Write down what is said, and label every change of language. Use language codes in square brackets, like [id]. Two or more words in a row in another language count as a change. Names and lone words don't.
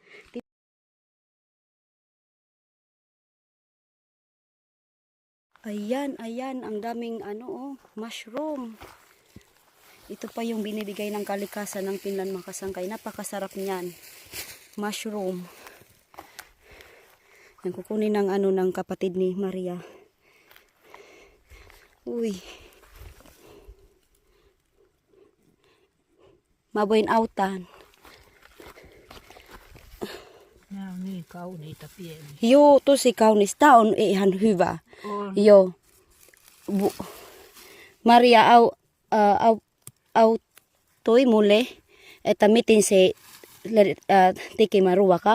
[tl] Ayan, ang daming mushroom. Ito pa yung binibigay ng kalikasan ng Finland mga kasangkay. Napakasarap niyan. Mushroom. Yan, kukunin ng ng kapatid ni Maria. Uy. [fi] Mabuin autan. Nämä on niin kauniita pieniä. Joo, tosi kaunis. Tää on ihan hyvä. On. Joo. Maria auttoi mulle, että miten se tekemään ruoka.